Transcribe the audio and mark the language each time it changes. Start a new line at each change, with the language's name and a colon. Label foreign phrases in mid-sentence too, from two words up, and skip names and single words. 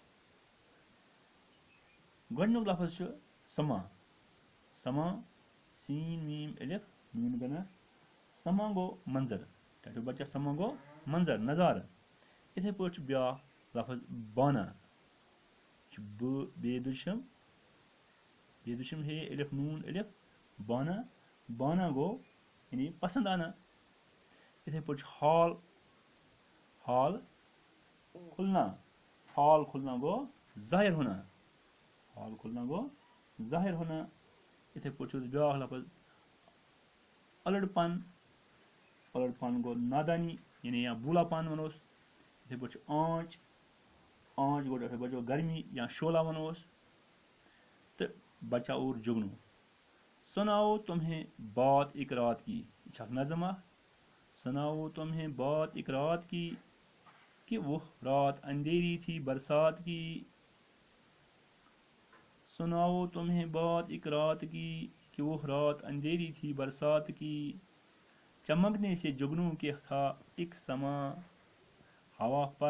Kashmiri: گۄڈنیُک لفظ چھُ سما سین میم الف نون گنا سما گوٚو منظر ٹھٹھو بچہ سما گوٚو منظر نظارٕ یِتھے پٲٹھۍ چھُ بیٛاکھ لفظ بانا یہِ چھُ ب بیدُشم ہے الف نون الف بانا گوٚو یعنی
Urdu: پسنٛد آنا
Kashmiri: یِتھے پٲٹھۍ چھُ حال کھُلنا گوٚو
Urdu: ظاہر ہونا
Kashmiri: یِتھے پٲٹھۍ چھُ بیٛاکھ لفظ الڑ پن گوٚو نادانی یعنی یا بولا پن ونوس یِتھے پٲٹھۍ چھُ آنچ گوٚو ٹھٹھو بچو گرمی یا شولا ونوس تہٕ بچہ اور جگنو
Urdu: سناؤ تمہیں بات ایک رات کی
Kashmiri: یہِ چھِ اکھ نظم اکھ
Urdu: سناؤ تمہیں بات ایک رات کی کہ وہ رات اندھیری تھی برسات کی سناؤ تمہیں بات ایک رات کی کہ وہ رات اندھیری تھی برسات کی چمکنے سے جگنو کے تھا ایک سما ہوا